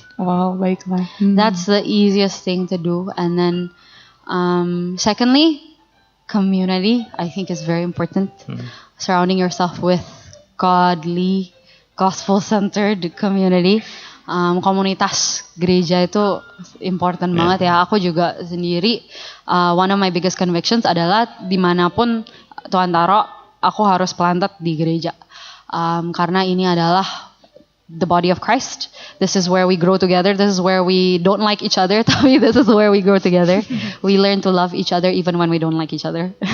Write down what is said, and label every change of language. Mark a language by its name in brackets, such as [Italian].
[Indonesian] Wow, baiklah. [English] That's the easiest thing to do. And then, secondly, community, I think is very important. Surrounding yourself with godly, gospel-centered community. [Indonesian] Komunitas gereja itu important banget ya. Aku juga sendiri, [English] one of my biggest convictions [Indonesian] adalah dimanapun Tuhan taruh, aku harus planted di gereja. Karena ini adalah [English] the body of Christ. This is where we grow together. This is where we don't like each other. Tapi this is where we grow together. We learn to love each other even when we don't like each other.